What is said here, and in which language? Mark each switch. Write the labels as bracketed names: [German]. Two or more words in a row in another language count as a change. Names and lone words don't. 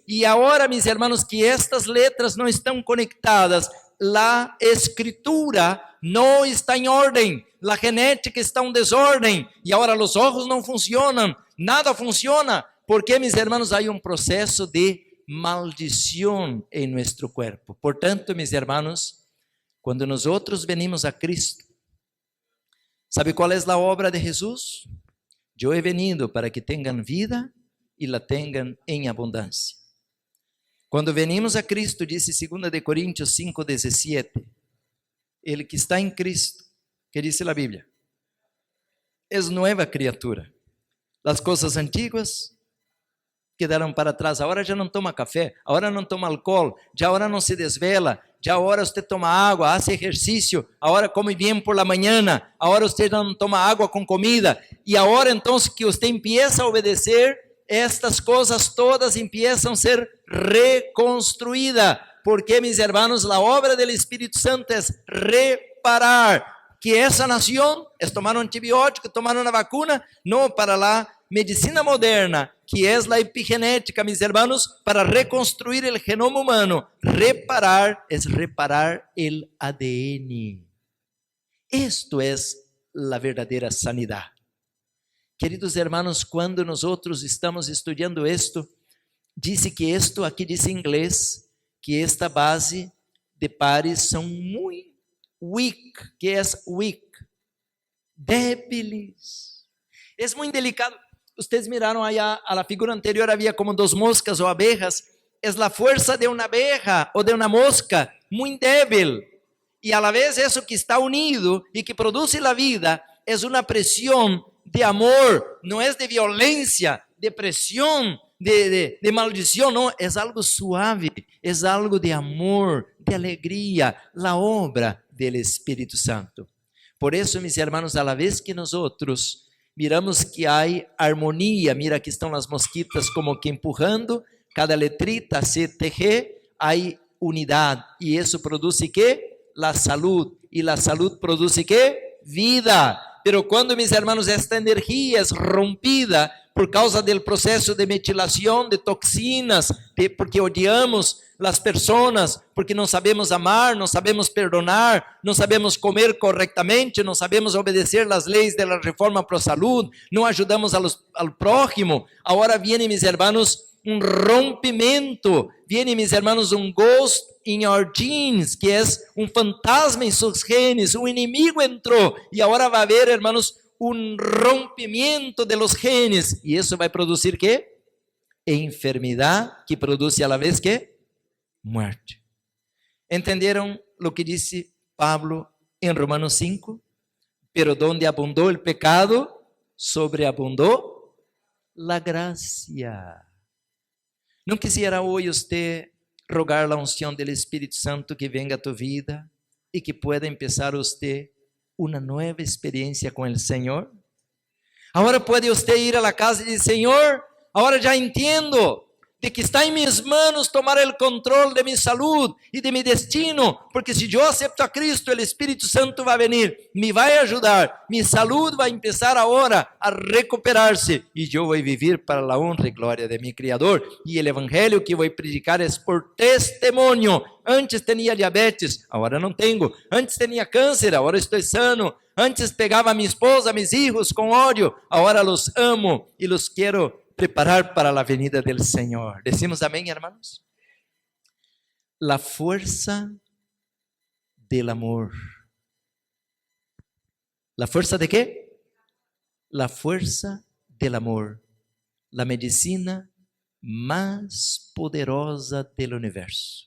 [Portuguese] E agora, meus irmãos, que estas letras não estão conectadas, a escritura não está em ordem, a genética está em desordem, e agora os olhos não funcionam, nada funciona. Porque, meus irmãos, há um processo de maldição em nosso corpo. Portanto, meus irmãos, quando nós venimos a Cristo, ¿sabe qual é a obra de Jesus? Eu [Spanish] he venido [Portuguese] para que tenham vida e la tenham em abundância. Quando venimos a Cristo, disse 2 de Coríntios 5, 17, ele que está em Cristo, que diz a Bíblia, é nova criatura. As coisas antigas quedaram para trás. Agora já não toma café, agora não toma álcool, já agora não se desvela, já agora você toma água, faz exercício, agora come bem por la manhã, agora você não toma água com comida, e agora então que você empieza a obedecer, estas coisas todas empiezam a ser reconstruídas, [Spanish] porque, mis hermanos, la obra del Espíritu Santo es reparar. [Portuguese] Que essa nação é tomar um antibiótico, tomar uma vacuna, não para a medicina moderna, que é a epigenética, [Spanish] mis hermanos, [Portuguese] para reconstruir o genoma humano. Reparar é reparar o ADN. Esto é a verdadeira sanidade. Queridos hermanos, quando nós estamos estudando isto, diz que isto, aqui diz em inglês, que esta base de pares são muito weak, que é weak, débiles. É muito delicado. Vocês miraram [Spanish] allá, a la [Portuguese] figura anterior havia como dos moscas ou abejas. É a força de uma abeja ou de uma mosca muito débil. E [Spanish] a la vez [Portuguese] isso que está unido e que produz a vida é uma pressão de amor, não é de violência, de pressão, de maldição, não, é algo suave, é algo de amor, de alegria, a obra do Espírito Santo. Por isso, [Spanish] mis hermanos, a la vez [Portuguese] que nós miramos que há harmonia, mira que estão as mosquitas como que empurrando, cada letrita CTG, há unidade, e isso produz que? [Spanish] La salud, e la salud [Portuguese] produz que? Vida. Pero quando, [Spanish] mis hermanos, [Portuguese] esta energia é rompida por causa do processo de metilação de toxinas, porque odiamos as pessoas, porque não sabemos amar, não sabemos perdonar, não sabemos comer corretamente, não sabemos obedecer as leis da reforma pro saúde, não ajudamos ao prójimo. [Spanish] Agora viene, mis hermanos, [Portuguese] um rompimento, [Spanish] viene, mis hermanos, [English] um ghost in your genes, [Portuguese] que é um fantasma em seus genes, um inimigo entrou, e agora vai haver, hermanos, um rompimento [Spanish] de los genes, [Portuguese] e isso vai produzir que? Enfermidade, que produz [Spanish] a la vez [Portuguese] que? [Spanish] Muerte. [Portuguese] Entenderam o que disse Pablo em Romanos 5? Pero donde abundou o pecado, sobreabundou [Spanish] la gracia. [Portuguese] Não quisiera hoje você rogar a unção do Espírito Santo [Spanish] que venga a tu vida [Portuguese] e [Spanish] que pueda empezar [Portuguese] você uma nova experiência com o Senhor? Agora pode você ir à casa e dizer: Senhor, agora já entendo de que está em minhas manos tomar o controle de minha saúde e de meu destino, porque se eu acepto a Cristo, o Espírito Santo vai vir, me vai ajudar, minha saúde vai começar agora a recuperar-se, e eu vou viver para a honra e glória de meu Criador, e o Evangelho que vou predicar é por testemunho. Antes tinha diabetes, agora não tenho. Antes tinha câncer, agora estou sano. Antes pegava minha esposa, meus filhos com ódio, agora [Spanish] los amo [Portuguese] e los quero preparar para a venida del Senhor. [Spanish] Decimos amém, hermanos? La fuerza del amor. ¿La fuerza de qué? La fuerza del amor. La medicina más poderosa del universo.